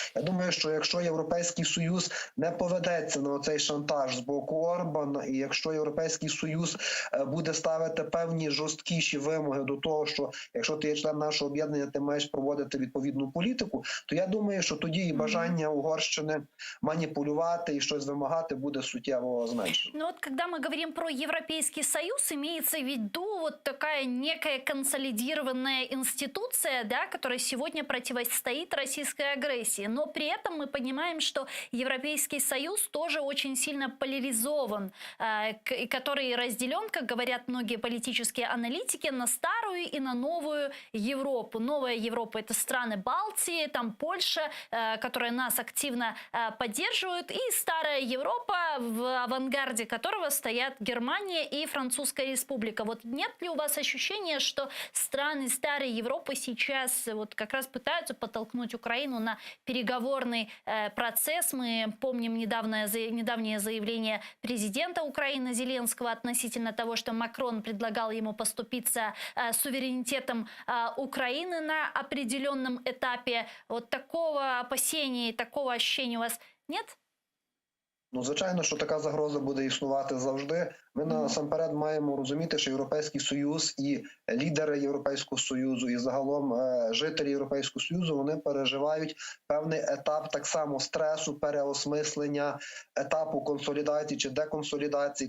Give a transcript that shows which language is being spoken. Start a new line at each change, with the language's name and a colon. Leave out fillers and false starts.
Ukrainian: Я думаю, що якщо Європейський Союз не поведеться на цей шантаж з боку Орбана, і якщо Європейський Союз буде ставити певні жорсткіші вимоги до того, що якщо ти є член нашого об'єднання, ти маєш проводити відповідну політику, то я думаю, що тоді і бажання Угорщини маніпулювати і щось вимагати буде суттєво зменшено.
Russian: Ну вот, когда мы говорим про Европейский Союз, имеется в виду вот такая некая консолидированная институция, да, которая сегодня противостоит российской агрессии. Но при этом мы понимаем, что Европейский Союз тоже очень сильно поляризован, который разделен, как говорят многие политические аналитики, поправки на старую и на новую Европу. Новая Европа – это страны Балтии, там Польша, которая нас активно поддерживает, и старая Европа, в авангарде которого стоят Германия и Французская республика. Вот нет ли у вас ощущения, что страны старой Европы сейчас вот как раз пытаются подтолкнуть Украину на переговорный процесс? Мы помним недавнее заявление президента Украины Зеленского относительно того, что Макрон предлагал ему поступиться суверенитетом Украины на определенном этапе. Вот такого опасения и такого ощущения у вас нет?
Ukrainian: Ну, звичайно, що така загроза буде існувати завжди. Ми насамперед маємо розуміти, що Європейський Союз і лідери Європейського Союзу, і загалом жителі Європейського Союзу, вони переживають певний етап так само стресу, переосмислення, етапу консолідації чи деконсолідації.